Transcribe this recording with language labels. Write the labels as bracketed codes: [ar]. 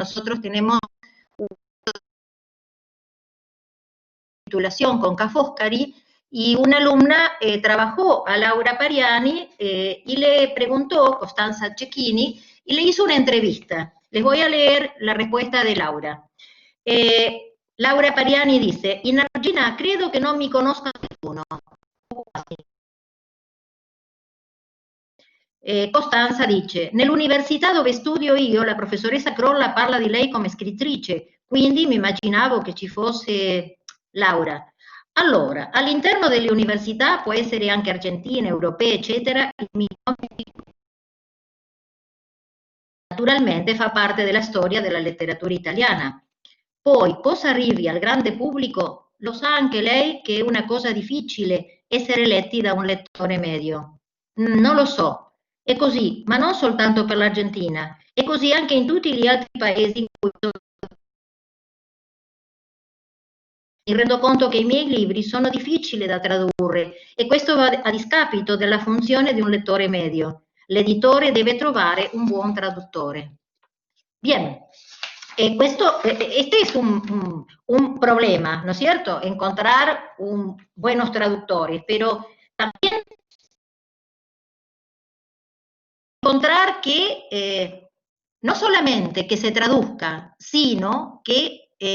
[es] Nosotros tenemos una titulación con Ca' Foscari, y una alumna trabajó a Laura Pariani y le preguntó, Costanza Cecchini, y le hizo una entrevista. Les voy a leer la respuesta de Laura. [it] Laura Pariani dice: in Argentina credo che non mi conosca nessuno. Costanza dice: nell'università dove studio io, la professoressa Crolla parla di lei come scrittrice, quindi mi immaginavo che ci fosse Laura. Allora, all'interno delle università, può essere anche argentine, europee, eccetera, naturalmente fa parte della storia della letteratura italiana. Poi, cosa arrivi al grande pubblico, lo sa anche lei che è una cosa difficile essere letti da un lettore medio. Non lo so, è così, ma non soltanto per l'Argentina, è così anche in tutti gli altri paesi in cui mi rendo conto che i miei libri sono difficili da tradurre e questo va a discapito della funzione di un lettore medio. L'editore debe trovare un buon traduttore. [es] Bien, este es un problema, ¿no es cierto? Encontrar buenos traductores, pero también encontrar que no solamente que se traduzca, sino que